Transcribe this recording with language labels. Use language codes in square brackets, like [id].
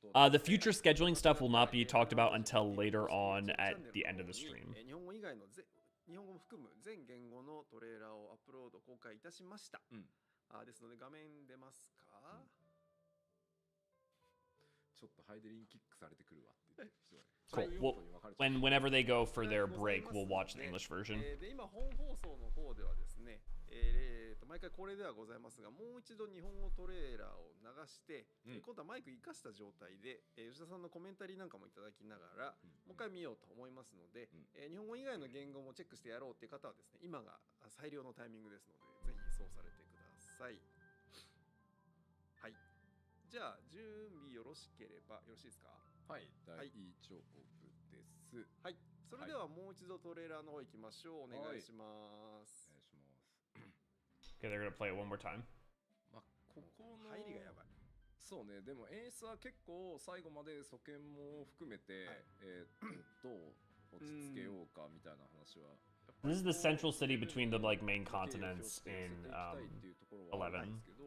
[en] The future scheduling stuff will not be talked about until later on at the end of the stream. [ja] 日本語も含む全言語のトレーラーをアップロード公開いたしました。ですので画面出ますか？ちょっとハイデリンキックされてくるわって言って人が。 [en] Cool. Well, whenever they go for their break, we'll watch the English version. [ja] で今本放送の方ではですね、毎回これではございますが、もう一度日本語トレーラーを流して、今度はマイク生かした状態で、吉田さんのコメンタリーなんかもいただきながら、もう一回見ようと思いますので、日本語以外の言語もチェックしてやろうっていう方はですね、今が最良のタイミングですので、ぜひそうされてください。はい。じゃあ準備よろしければよろしいですか？はい、大丈夫です。はい。それではもう一度トレーラーの方行きましょう。お願いします。 [en] Okay, they're gonna play it one more time. [ja] まあここの入りがやばい。そうね。でも演出は結構最後まで素見も含めて、どう落ち着けようかみたいな話は [en] This is the central city between the like main continents in 11.